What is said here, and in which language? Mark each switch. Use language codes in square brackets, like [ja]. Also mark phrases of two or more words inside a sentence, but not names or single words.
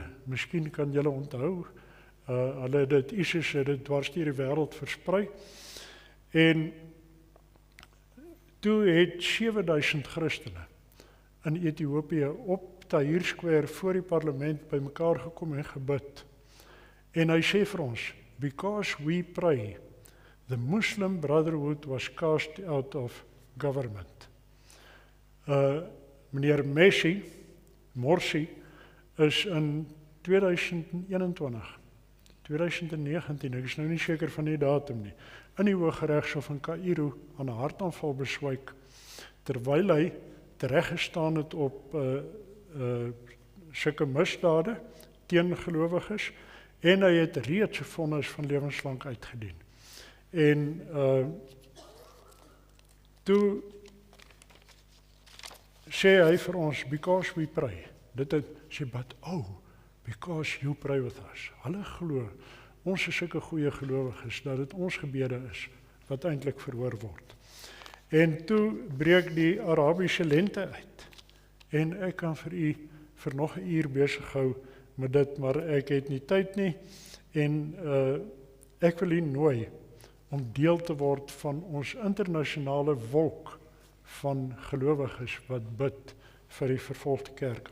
[af] Miskien kan julle onthou, hulle het dit, ISIS het dit dwars deur die wêreld versprei, en toe het 7000 Christene in Ethiopië op Tahrir Square voor die parlement bymekaar gekom en gebid. En hy sê vir ons, [en] because we pray, the Muslim Brotherhood was cast out of government. [af] Meneer Morsi is in 2019, ek is nou nie seker van die datum nie, in die Hooggeregshof in Kaïro aan 'n hartaanval beswyk, terwyl hy tereggestaan het op sulke misdade teen gelowiges, en hy het reeds 'n vonnis van lewenslang uitgedien. En toe sê hy vir ons, [en] because we pray, [af] dit het sê, [en] but because you pray with us. [af] Hulle glo, ons is sulke goeie gelowiges, dat dit ons gebede is, wat eintlik verhoor word. En toe breek die Arabiese lente uit, en ek kan vir u vir nog 'n uur besig hou met dit, maar ek het nie tyd nie, en ek wil u nooi om deel te word van ons internasionale wolk van gelowiges wat bid vir die vervolgde kerk.